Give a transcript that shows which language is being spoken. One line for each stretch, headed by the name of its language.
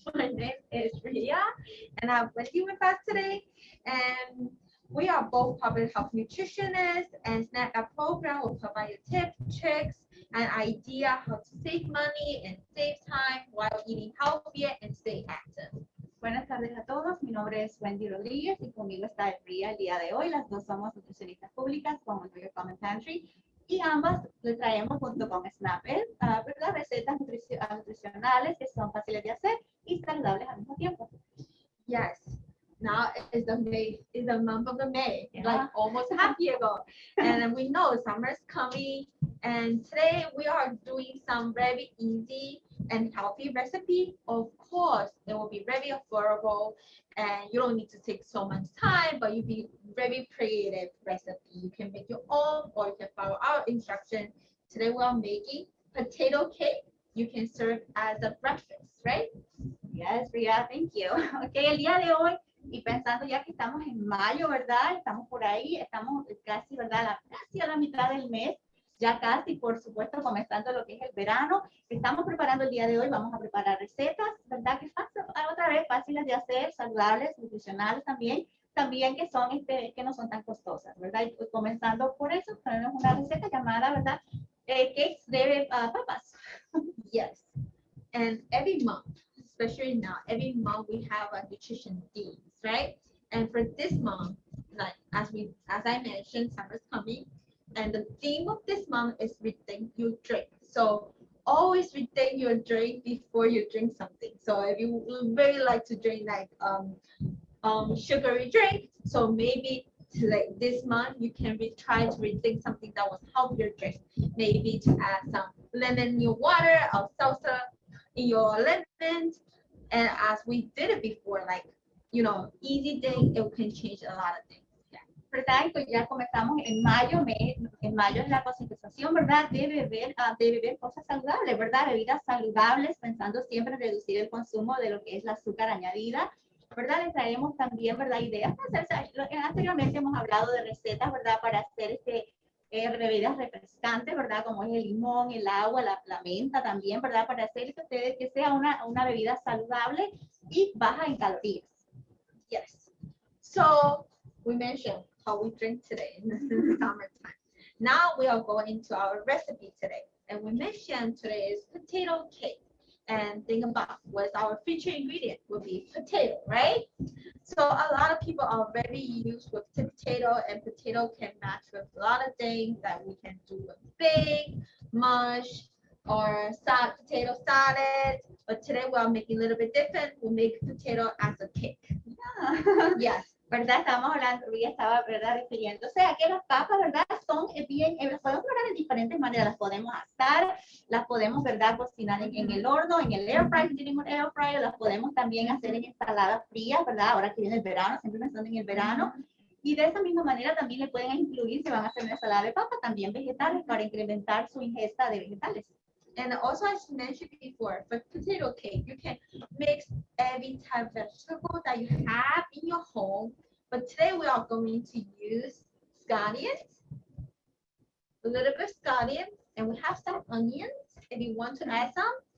English: My name is Ria, and I'm with you with us today. And we are both public health nutritionists, and SNAP App program will provide you tips, tricks, and idea how to save money and save time while eating healthier and stay active.
Spanish: Buenas tardes a todos, mi nombre es Wendy Rodríguez y conmigo está Ria el día de hoy. Las dos somos nutricionistas públicas con el New Common Pantry y ambas le traemos junto con SNAP recetas nutricionales que son fáciles de hacer y saludables al mismo tiempo.
English: Yes. Now is the month of the May, like almost half year ago, and we know summer's coming. And today we are doing some very easy and healthy recipe. Of course, it will be very affordable, and you don't need to take so much time, but you be very creative recipe. You can make your own, or you can follow our instruction. Today we are making potato cake. You can serve as a breakfast, right? Yes, Ria, thank you. Okay,
Spanish: el día de hoy. Y pensando ya que estamos en mayo, ¿verdad? Estamos por ahí, estamos casi, ¿verdad? Casi a la mitad del mes, ya casi, por supuesto, comenzando lo que es el verano. Estamos preparando el día de hoy, vamos a preparar recetas, ¿verdad? Que fácil, otra vez fáciles de hacer, saludables, nutricionales también que son, que no son tan costosas, ¿verdad? Y comenzando por eso, tenemos una receta llamada, ¿verdad? Cakes de papas.
English: Yes, and every month, especially now, every month we have a nutrition themes, right? And for this month, like as I mentioned, summer's coming, and the theme of this month is rethink your drink. So always rethink your drink before you drink something. So if you really like to drink like sugary drink, so maybe like this month you can try to rethink something that was healthier drink. Maybe to add some lemon in your water or salsa in your lemon. And as we did it before, like, you know, easy thing, it can change a lot of things.
Spanish: Yeah. ¿Verdad? Pues ya comenzamos en mayo es la concientización, ¿verdad? De beber cosas saludables, ¿verdad? Bebidas saludables, pensando siempre en reducir el consumo de lo que es la azúcar añadida, ¿verdad? Les traemos también, ¿verdad? Ideas para hacer, anteriormente hemos hablado de recetas, ¿verdad? Para hacer bebidas refrescantes, ¿verdad? Como es el limón, el agua, la menta también, ¿verdad? Para hacer que sea una bebida saludable y baja en calorías.
English: Yes. So we mentioned how we drink today in the summertime. Now we are going into our recipe today. And we mentioned today is potato cake. And think about what's our featured ingredient would be potato, right? So a lot of people are very used with potato, and potato can match with a lot of things that we can do with bake, mush, or potato salad. But today we are making a little bit different. We make potato as a cake. Yeah. Yes.
Spanish: ¿Verdad? Estábamos hablando, Ria estaba, ¿verdad? Refiriéndose a que las papas, ¿verdad? Son bien, las podemos preparar de diferentes maneras, las podemos asar, las podemos, ¿verdad? Cocinar en el horno, en el air fryer, si tenemos air fryer, las podemos también hacer en ensaladas frías, ¿verdad? Ahora que viene el verano, siempre pensando en el verano. Y de esa misma manera también le pueden incluir, si van a hacer una ensalada de papa, también vegetales para incrementar su ingesta de vegetales.
English: And also, as mentioned before, for potato cake, you can mix every type of vegetable that you have in your home. But today we are going to use scallions, a little bit of scallions, and we have some onions if you want to add some.